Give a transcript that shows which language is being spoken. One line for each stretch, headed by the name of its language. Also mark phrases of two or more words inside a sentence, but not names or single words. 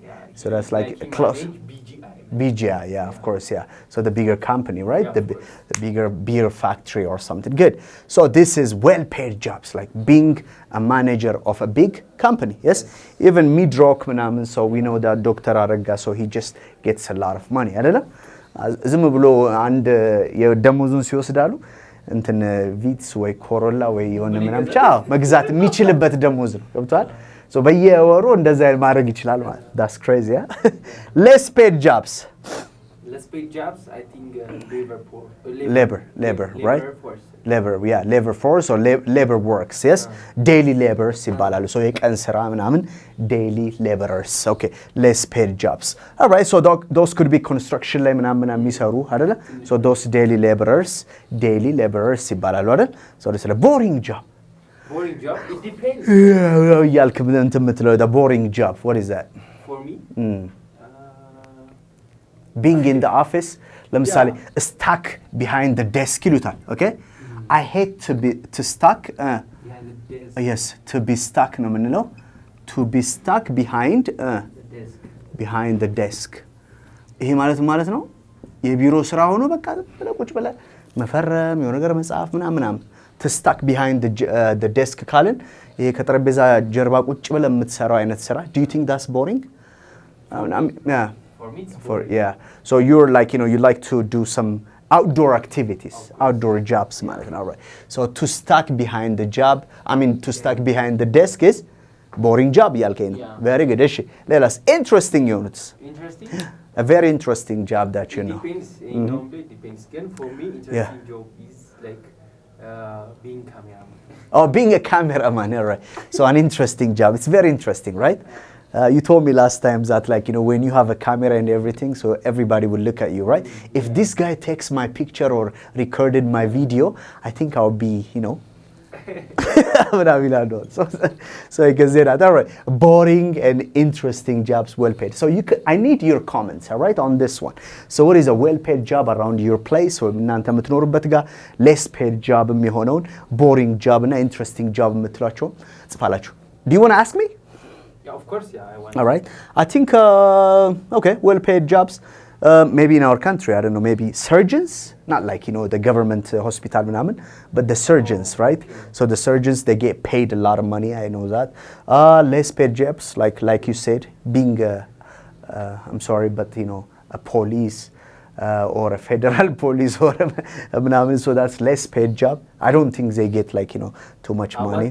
English: So that's like close. BGI, yeah, of course, yeah. So the bigger company, right? Yeah, The bigger beer factory or something. Good. So this is well-paid jobs, like being a manager of a big company, yes? Even mid-rock, so we know that Dr. Aragga, so he just gets a lot of money, I don't know?
Amharic: ዝም ብሎ አንድ የደሞዙን ሲወስዳሉ እንትን ቪትስ ወይ ኮሮላ ወይ የሆነ ምናምን ብቻ መግዛት የሚችልበት ደሞዝ ነው ገብቷል ሶ በየወሩ እንደዛ ማድረግ ይችላል ማለት
English: that's crazy yeah? Less paid jobs I think labor right force. labor force or labor works yes daily laborers ይባላሉ so
Amharic: የቀን ስራ ምናምን
English: daily laborers okay less paid jobs all right so those could be construction
Amharic: ላይ ምናምን የሚሰሩ አይደለ
English: so those daily laborers
Amharic: ይባላሉ አይደል
English: so this is a boring job it depends
Amharic: ያልክ እንትን የምትለው
English: the boring job what is that for me being in the office ለምሳሌ stuck behind the desk ይሉታል okay I hate to stuck yes to be stuck
Amharic: ነው የምንለው
English: to be stuck behind the desk
Amharic: ይሄ ማለት ነው የቢሮ ስራ ሆኖ በቃ ቁጭ ብለህ መፈረም የሆነ ነገር መጻፍ ምናምን
English: to stuck behind the desk
Amharic: ካልን ይሄ ከጠረጴዛ ጀርባ ቁጭ ብለህ የምትሰራው አይነት ስራ
English: do you think that's boring yeah for me yeah so you're like you like to do some outdoor activities outdoor jobs all right so to stuck behind the job to stuck behind the desk is boring job
Amharic: ያልከኝ ነው
English: very good እሺ ሌላስ interesting units a very interesting job that you know depends again for me interesting job is like being cameraman being a cameraman all right so an interesting job it's very interesting right you told me last time that when you have a camera and everything so everybody will look at you right if this guy takes my picture or recorded my video I think I'll be so I can say that all right boring and interesting jobs well paid so I need your comments all right on this one so what is a well paid job around your place or
Amharic: እናንተ የምትኖሩበት ጋር
English: less paid job የሚሆነውን boring job እና interesting job
Amharic: የምትሏቸው ጽፋላችሁ
English: do you want to ask me of course I want all right I think okay well paid jobs maybe in our country I don't know maybe surgeons not like the government hospital ምናምን but the surgeons right so the surgeons they get paid a lot of money I know that less paid jobs like you said being I'm sorry but a police or a federal police or ምናምን so that's less paid job I don't think they get too much money